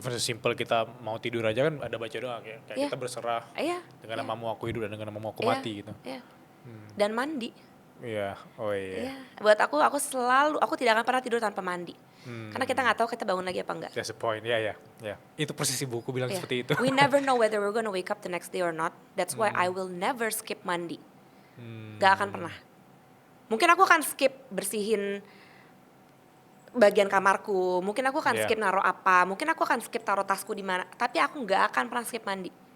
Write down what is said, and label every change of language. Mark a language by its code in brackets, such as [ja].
[id] Even sesimpel kita mau tidur aja kan ada baca doa kayak kita berserah dengan namamu aku hidup dan dengan namamu aku mati gitu. Iya. Dan mandi. Iya, oh iya. Iya. Buat aku tidak akan pernah tidur tanpa mandi. Karena kita nggak tahu kita bangun lagi apa enggak. [en] That's the point, ya. [id] Itu posisi buku bilang seperti itu. [en] We never know whether we're gonna wake up the next day or not. That's why I will never skip mandi. [id] Gak akan pernah. Mungkin aku akan skip bersihin bagian kamarku. Mungkin aku akan skip naruh apa. Mungkin aku akan skip taruh tasku di mana. Tapi aku gak akan pernah skip mandi.